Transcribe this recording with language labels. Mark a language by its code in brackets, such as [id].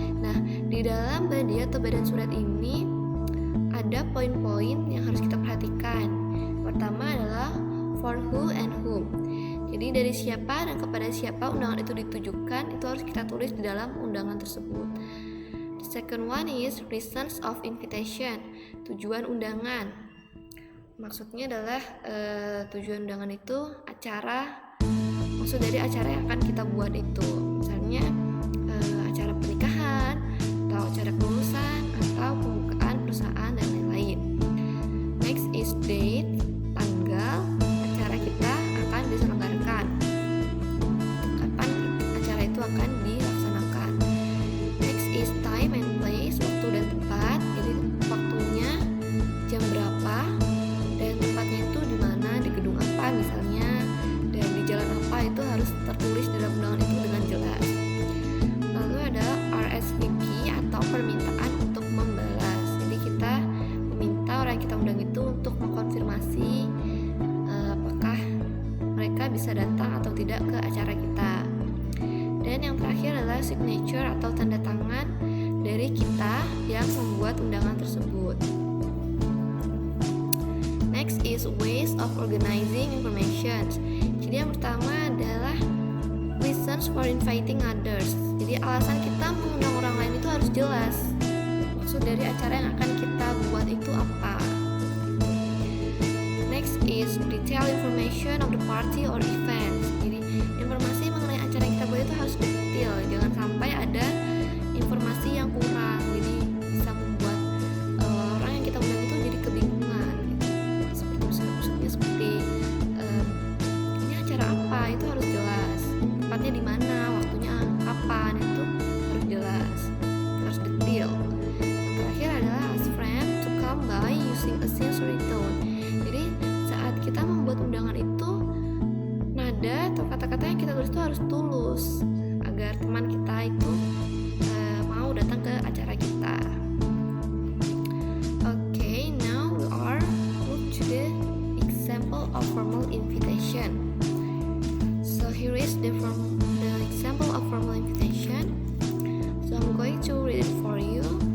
[id] Nah, di dalam body atau badan surat ini ada poin-poin yang harus kita perhatikan. Pertama adalah [en] for who and whom. [id] Jadi dari siapa dan kepada siapa undangan itu ditujukan, itu harus kita tulis di dalam undangan tersebut. [en] The second one is reasons of invitation, [id] tujuan undangan. Maksudnya adalah tujuan undangan itu acara, maksud dari acara yang akan kita buat itu. Misalnya acara pernikahan, atau acara kelulusan, atau pembukaan perusahaan, dan lain-lain. [en] Next is date, [id] tanggal acara kita akan diselenggarakan, kapan acara itu akan dilaksanakan. [en] Next is time and place, [id] waktu dan tempat. Jadi waktunya jam berapa dan tempatnya itu di mana, di gedung apa misalnya, dan di jalan apa, itu harus tertulis dalam undangan itu dengan jelas. Lalu ada RSVP atau permintaan untuk membalas. Jadi kita meminta orang yang kita undang itu untuk mengkonfirmasi apakah mereka bisa datang atau tidak ke acara kita. Dan yang terakhir adalah signature atau tanda tangan dari kita yang membuat undangan tersebut. [en] Next is ways of organizing information. [id] Jadi yang pertama adalah [en] reasons for inviting others. [id] Jadi alasan kita mengundang orang lain itu harus jelas. Maksud dari acara yang akan kita buat itu apa. [en] Next is detailed information of the party or event. [id] Jadi informasi mengenai acara yang kita buat itu harus detail. Jangan sampai ada informasi yang kurang. Jadi bisa membuat orang yang kita undang itu jadi kebingungan. Maksudnya seperti ini acara apa, itu harus jelas. Tempatnya di mana, waktunya kapan, itu harus jelas, harus detail. Yang terakhir adalah [en] ask friend to come by using a sincere tone. [id] Jadi saat kita membuat undangan itu, nada atau kata-kata yang kita tulis itu harus tulus agar teman kita itu mau datang ke acara kita. [en] Okay, now we are move to the example of formal invitation. So here is the example of formal invitation. So I'm going to read it for you.